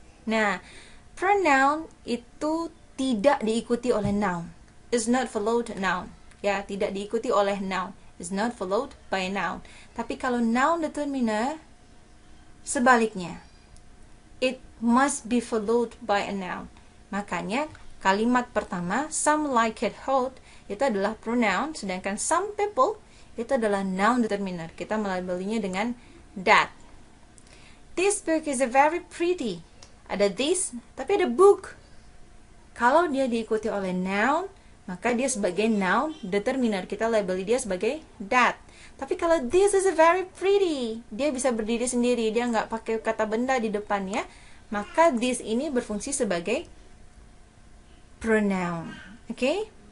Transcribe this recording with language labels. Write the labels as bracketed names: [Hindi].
[Indonesian] Nah, pronoun itu tidak diikuti oleh noun. [English] Is not followed noun. [Indonesian] Ya, tidak diikuti oleh noun. [English] Is not followed by noun. [Indonesian] Tapi kalau noun determiner, sebaliknya. [English] It must be followed by a noun. [Indonesian] Makanya kalimat pertama, [English] some like it hot, [Indonesian] itu adalah pronoun, sedangkan some people itu adalah noun determiner. Kita melabelinya dengan that. [English] This book is very pretty. [Indonesian] Ada this, tapi ada book. Kalau dia diikuti oleh noun, maka dia sebagai noun determiner. Kita labeli dia sebagai that. Tapi kalau [English] this is very pretty, [Indonesian] dia bisa berdiri sendiri, dia nggak pakai kata benda di depannya, maka this ini berfungsi sebagai pronoun. Oke?